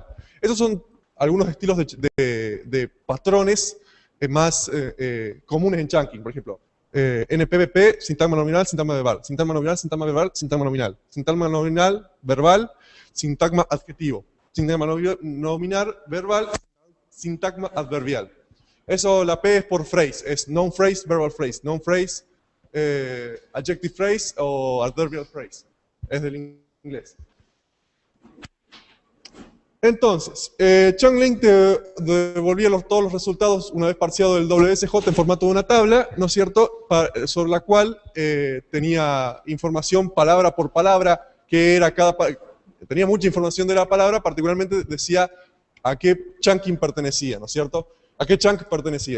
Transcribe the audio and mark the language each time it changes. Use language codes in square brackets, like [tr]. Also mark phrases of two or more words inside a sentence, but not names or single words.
[es] Esos son algunos estilos de patrones más comunes en chunking, por ejemplo. NPVP, sintagma nominal, sintagma verbal. Sintagma nominal, sintagma verbal, sintagma nominal. Sintagma nominal, verbal, sintagma adjetivo. Sintagma nominal, verbal, sintagma adverbial. Eso, la P es por phrase, es [en] noun phrase, verbal phrase. Noun phrase, adjective phrase o adverbial phrase. [es] Es del inglés. Entonces, Chunklink te devolvía todos los resultados una vez parseado del WSJ en formato de una tabla, ¿no es cierto?, sobre la cual tenía información palabra por palabra, que era tenía mucha información de la palabra, particularmente decía a qué chunking pertenecía, ¿no es cierto?, a qué chunk pertenecía.